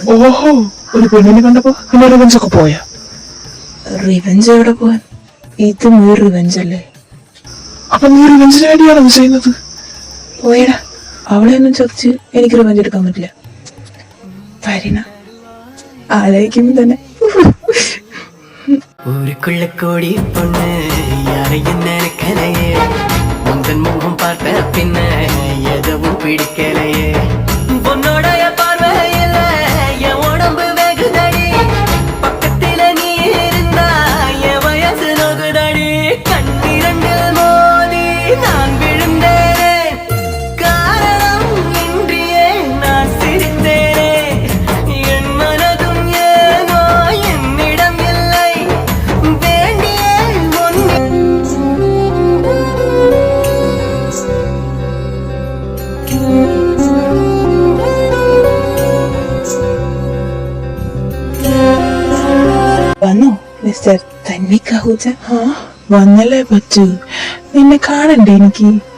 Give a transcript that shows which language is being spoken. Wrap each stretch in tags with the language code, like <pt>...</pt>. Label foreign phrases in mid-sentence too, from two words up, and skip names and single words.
<ml>ഓഹോ, ഒരു പെണ്ണിനെ കണ്ടപ്പോ പിന്നെ റിവെഞ്ച് ഒക്കെ പോയാ? റിവെഞ്ച് എവിടെ പോവാൻ? ഇത് നീ റിവെഞ്ച് അല്ലേ? അപ്പൊ നീ റിവെഞ്ചിന് വേണ്ടിയാണോ ചെയ്യുന്നത്? പോയടാ, അവളെ ഒന്നും ചതിച്ച് എനിക്ക് റിവെഞ്ച് എടുക്കാൻ പറ്റില്ല. പരിണ ആലോചിക്കുമ്പോ തന്നെ</ml> <ta>ஊருக்குள்ளக்கூடி பொண்ணு யாரையும் நினைக்கலையே, முந்தன் முகம் பார்த்த பின்ன எதுவும் பிடிக்கலையே, பொன்னோடைய பார்வையில என் உடம்பு வெகுதடி, பக்கத்தில நீ இருந்தா என் வயசு நோகுதடி, கண்ணிரண்டில் மோதி நான் விழுந்தேனே, காரணம் இன்றியே நான் சிரித்தேனே, என் மனதும் ஏனோ என்னிடம் இல்லை, வேண்டிய</ta> <ml>വന്നോ മിസ്റ്റർ തൻവിക് അഹൂജ? വന്നല്ലേ പറ്റൂ. നിന്നെ കാണണ്ടേ എനിക്ക്?</ml>